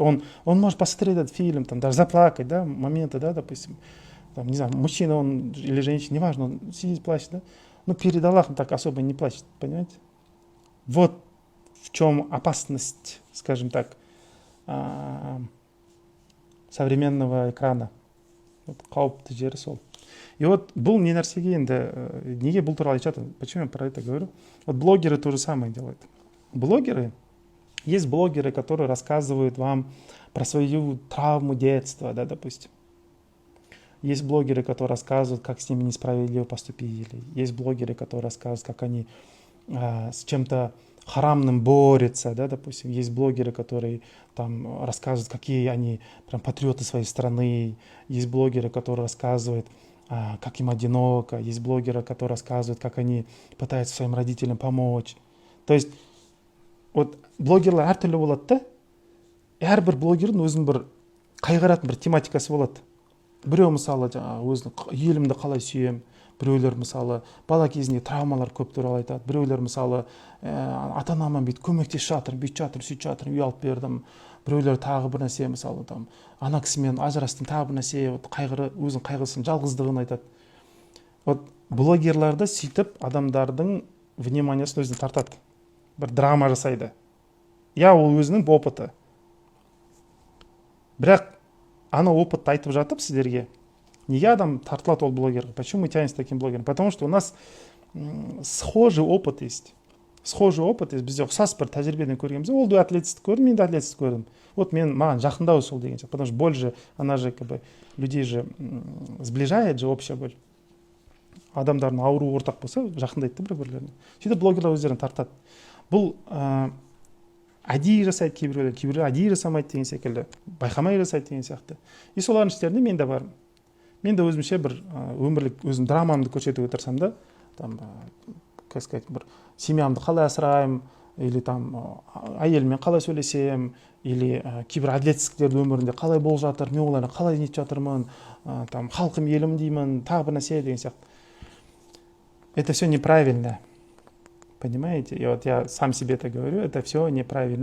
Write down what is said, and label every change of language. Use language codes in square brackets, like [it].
[ru] Он может посмотреть этот фильм, там, даже заплакать, да, моменты, да, допустим, там, не знаю, мужчина он или женщина, неважно, он сидит, плачет, да, но перед Аллахом так особо не плачет, понимаете? Вот в чем опасность, скажем так, современного экрана. [kk] Вот қауіпті жері сол. И вот бұл не нәрсеге енді, неге бұл туралы айтып жатырмын? [ru] Почему я про это говорю? Вот блогеры то же самое делают. Есть блогеры, которые рассказывают вам про свою травму детства, да, допустим. Есть блогеры, которые рассказывают, как с ними несправедливо поступили. Есть блогеры, которые рассказывают, как они с чем-то харамным борется, да, допустим, есть блогеры, которые там рассказывают, какие они прям патриоты своей страны, есть блогеры, которые рассказывают, как им одиноко, есть блогеры, которые рассказывают, как они пытаются своим родителям помочь. То есть [kk] вот блогерлар әртүрлі болады да, әрбір блогердің өзінің бір қайғыратын бір тематикасы болады. Біреу мысалы өзінің елімді қалай сүйем, біреулер мысалы бала кезінде травмалар көп туралы айтады, біреулер мысалы ата анама бүйтіп көмектесіп жатырмын, бүйтіп жатырмын, сөйтіп жатырмын, үй алып бердім, біреулер тағы бір нәрсе мысалы там ана кісімен ажырастым, тағы бір нәрсе, вот қайғыры, өзінің қайғысын, жалғыздығын айтады. Вот блогерларды сөйтіп адамдардың вниманиясын өзіне тартады, бір драма жасайды. Я ол өзінің опыты. Бірақ ана опытты айтып жатып сіздерге, неге адам тартылады ол блогерға? [ru] Почему мы тянемся таким блогером? Потому что у нас схожий опыт есть. Схожий опыт есть. [kk] Бізде ұқсас бір тәжірибеден көргенбіз. Ол да әділетсіздік көрдім, мен де әділетсіздік көрдім. Вот маған жақындау сол деген сияқты. [ru] Потому что боль же, она же как бы людей же сближает же общая боль. [kk] Адамдардың ауруы ортақ болса, жақындайды бір-бірлеріне. Сөйтіп блогерлар өздерін тартады. Бұл әдейі жасайды кейбіреулер әдейі жасамайды деген секілді, байқамай жасайды деген сияқты. И солардың іштерінде мен де бармын. Мен де өзімше бір өмірлік өзім драмамды көрсетуге тырысамын да, там, [ru] как сказать, [kk] бір семьямды қалай асыраймын, или там әйеліммен қалай сөйлесем, или кейбір әділетсіздіктерді өмірінде қалай болып жатыр, мен олардан қалай нетіп жатырмын, там халқым елім деймін, тағы бір нәрсе деген сияқты. [ru] Это все неправильно. Понимаете? И вот я сам себе это говорю, это все неправильно.